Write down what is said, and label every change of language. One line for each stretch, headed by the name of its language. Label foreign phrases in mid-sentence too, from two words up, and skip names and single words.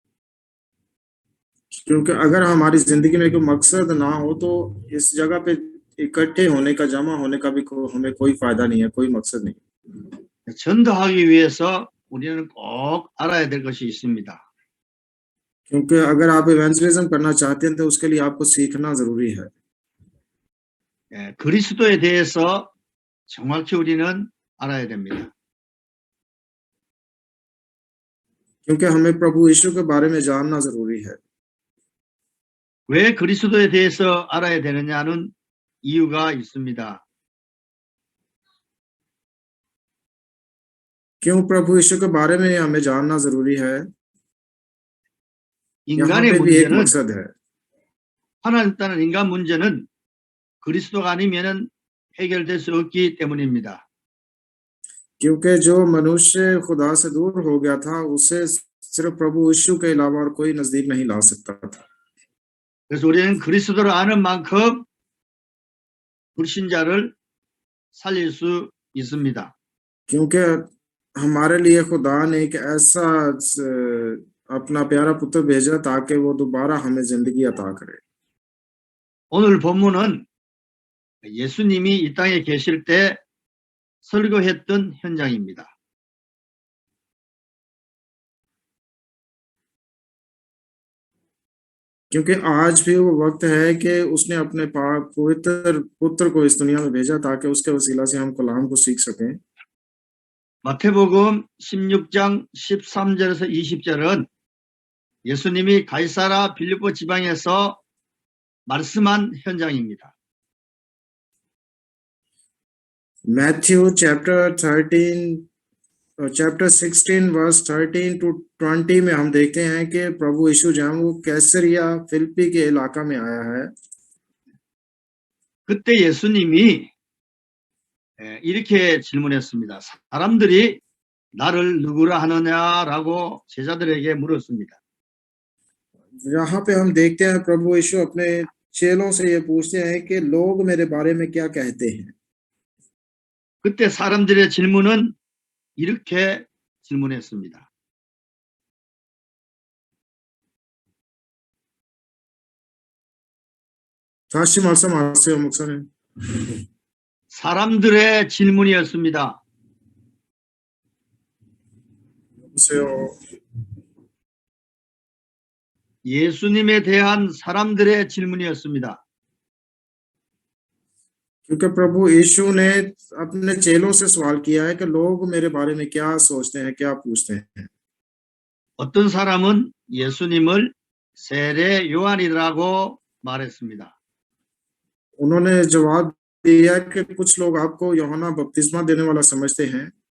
Hindi: क्योंकि अगर हमारी जिंदगी में कोई मकसद ना हो तो इस जगह पे इकट्ठे होने का, जमा होने का भी हमें कोई फायदा नहीं है, कोई मकसद नहीं।
Korean: 전도하기 위해서 우리는 꼭 알아야 될 것이 있습니다.
Hindi: क्योंकि अगर आप इवेंजलिज्म करना चाहते हैं तो उसके लिए आपको सीखना जरूरी है।
Korean: 그리스도에 대해서 정확히 우리는 알아야 됩니다.
Hindi: क्योंकि हमें प्रभु यीशु के बारे में जानना जरूरी है।
Korean: 왜 그리스도에 대해서 알아야 되느냐는 이유가 있습니다.
Hindi: क्यों प्रभु यीशु के बारे में हमें जानना जरूरी है? यहाँ
Korean: 인간의
Hindi: पे भी एक
Korean: 문제는
Hindi: मकसद है,
Korean: 하나님 따른 인간 문제는 그리스도가 아니면은 해결될 수 없기 때문입니다.
Hindi: क्योंकि जो मनुष्य खुदा से दूर हो गया था उसे सिर्फ प्रभु यीशु के अलावा और कोई नजदीक नहीं ला सकता था।
Korean: 그래서 우리는 그리스도를 아는 만큼 불신자를 살릴 수 있습니다.
Hindi: क्योंकि हमारे लिए खुदा ने एक ऐसा अपना प्यारा पुत्र भेजा ताकि वो दोबारा हमें जिंदगी अता करे।
Korean: 오늘 본문은 예수님이 이 땅에 계실 때 설교했던 현장입니다.
Hindi: क्योंकि आज भी वो वक्त है कि उसने अपने पवित्र पुत्र को इस दुनिया में भेजा ताकि उसके वसीला से हम कलाम को सीख सकें।
Korean: 마태복음 16장 13절에서 20절은 예수님이 가이사라 빌립보 지방에서 말씀한 현장입니다.
English: Matthew chapter 16 verse 13 to 20
Hindi: में हम देखते हैं कि प्रभु यीशु जहाँ वो कैसरिया फिलिप्पी के इलाका में आया है।
Korean: 그때 예수님이 이렇게 질문했습니다. 사람들이 나를 누구라 하느냐라고 제자들에게 물었습니다.
Hindi: यहाँ पे हम देखते हैं प्रभु यीशु अपने चेलों से ये पूछते हैं कि लोग मेरे बारे में क्या कहते हैं।
Korean: 그때 사람들의 질문은 이렇게 질문했습니다. 다시 말씀하세요, 목사님. 사람들의 질문이었습니다. 여보세요. 예수님에 대한 사람들의 질문이었습니다.
Hindi: क्योंकि प्रभु यीशु ने अपने चेलों से सवाल किया है कि लोग मेरे बारे में क्या सोचते हैं, क्या पूछते हैं।
Korean: 어떤 사람은 예수님을 세례 요한이라고 말했습니다.
Hindi: उन्होंने जवाब दिया कि कुछ लोग आपको यूहन्ना बपतिस्मा देने वाला समझते हैं।